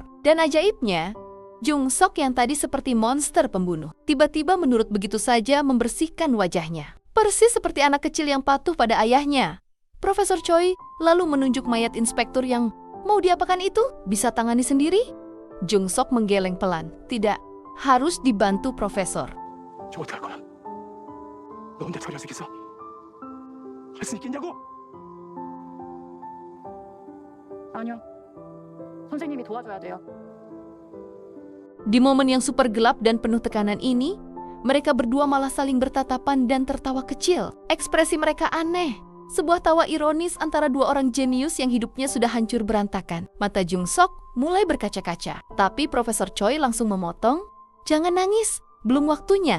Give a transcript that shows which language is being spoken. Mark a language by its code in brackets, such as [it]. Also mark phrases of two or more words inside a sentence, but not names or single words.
[id] Dan ajaibnya, Jung Sok yang tadi seperti monster pembunuh, tiba-tiba menurut begitu saja membersihkan wajahnya. Persis seperti anak kecil yang patuh pada ayahnya. Profesor Choi lalu menunjuk mayat inspektur yang mau diapakan itu, bisa tangani sendiri. Jung Sok menggeleng pelan. Tidak, harus dibantu Profesor. [ko] 저 어떡할 거야? 너 혼자 처리할 수 있겠어? 할 수 있겠냐고? 아니요. 선생님이 도와줘야 돼요. [id] Di momen yang super gelap dan penuh tekanan ini, mereka berdua malah saling bertatapan dan tertawa kecil. Ekspresi mereka aneh. Sebuah tawa ironis antara dua orang jenius yang hidupnya sudah hancur berantakan. Mata Jung Sok mulai berkaca-kaca. Tapi Profesor Choi langsung memotong, "Jangan nangis, belum waktunya.